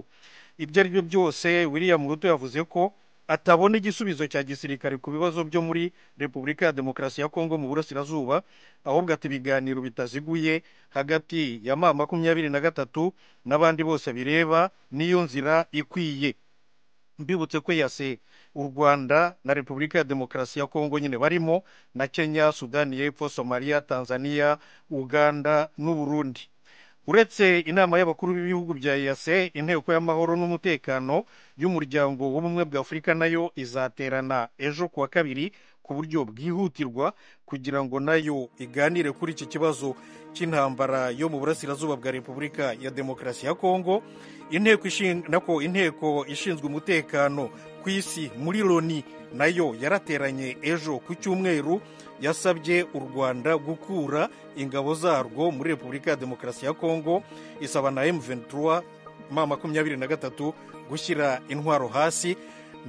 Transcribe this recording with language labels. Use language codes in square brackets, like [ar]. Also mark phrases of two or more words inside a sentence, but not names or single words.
[rw] Ibyo ari byo byose William Ruto yavuze ko atabona igisubizo cya gisirikare ku bibazo byo muri Repubulika ya Demokarasi ya Kongo mu burasirazuba, ahubwo ati ibiganiro bitaziguye hagati ya M23 n'abandi bose bireba niyo nzira ikwiye. Mbibutse ko yase u Rwanda na Repubulika ya Demokarasi ya Kongo nyine barimo na Kenya, Sudani y'Epfo, Somalia, Tanzania, Uganda n'u Burundi. Uretse inama y'abakuru b'ibihugu bya EAC, inteko y'amahoro n'umutekano y'umuryango w'ubumwe bwa Afurika nayo izaterana ejo kuwa kabiri ku buryo bwihutirwa kugira ngo nayo iganire kuri iki kibazo cy'intambara yo mu burasirazuba bwa Repubulika ya Demokarasi ya Kongo. Inteko ishinzwe umutekano ku isi muri Loni nayo yarateranye ejo ku cyumweru, yasabye u Rwanda gukura ingabo zarwo muri Repubulika ya Demokarasi ya Kongo, isaba na M23 M23 gushyira intwaro hasi.